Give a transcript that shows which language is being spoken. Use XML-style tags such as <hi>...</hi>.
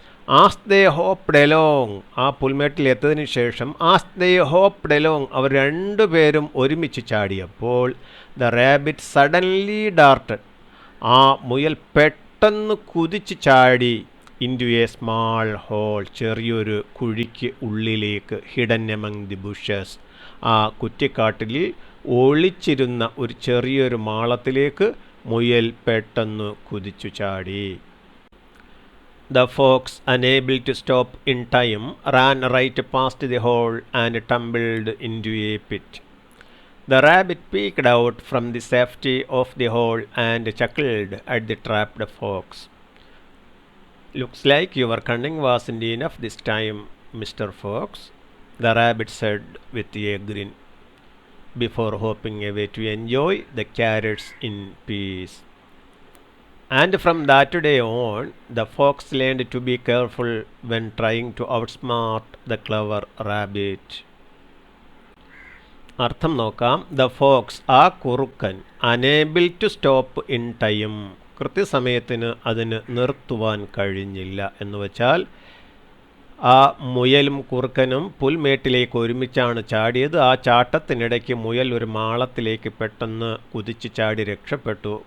<en>as they hopped along,</en> <ml>ആ പുൽമേട്ടിൽ എത്തിയതിനു ശേഷം</ml> <en>as they hopped along,</en> <ml>അവർ രണ്ടുപേരും ഒരുമിച്ച് ചാടിയപ്പോൾ</ml> <en>the rabbit suddenly darted,</en> <ml>ആ മുയൽ പെട്ടെന്ന് കുതിച്ച് ചാടി.</ml> <en>into a small hole,</en> <ml>ചെറിയൊരു കുഴിക്ക് ഉള്ളിലേക്ക്.</ml> <en>hidden among the bushes,</en> <ml>ആ കുറ്റിക്കാട്ടിൽ ഒളിച്ചിരുന്ന ഒരു ചെറിയൊരു മാളത്തിലേക്ക് മുയൽ പെട്ടെന്ന് കുതിച്ചു ചാടി.</ml> <en>The fox, unable to stop in time, ran right past the hole and tumbled into a pit. The rabbit peeked out from the safety of the hole and chuckled at the trapped fox. Looks like your cunning wasn't enough this time, Mr. Fox, the rabbit said with a grin, before hopping away to enjoy the carrots in peace. And from that day on, the fox learned to be careful when trying to outsmart the clever rabbit.</en> <ml>അർത്ഥം നോക്കാം.</ml> <en>the fox,</en> <ml>ആ കുറുക്കൻ.</ml> <en>unable to stop in time,</en> <ml>കൃത്യസമയത്തിന് അതിന് നിർത്തുവാൻ കഴിഞ്ഞില്ല. എന്ന് വച്ചാൽ ആ മുയലും കുറുക്കനും പുൽമേട്ടിലേക്ക് ഒരുമിച്ചാണ് ചാടിയത്. ആ ചാട്ടത്തിനിടയ്ക്ക് മുയൽ ഒരു മാളത്തിലേക്ക് പെട്ടെന്ന് കുതിച്ച് ചാടി രക്ഷപ്പെട്ടു.</ml>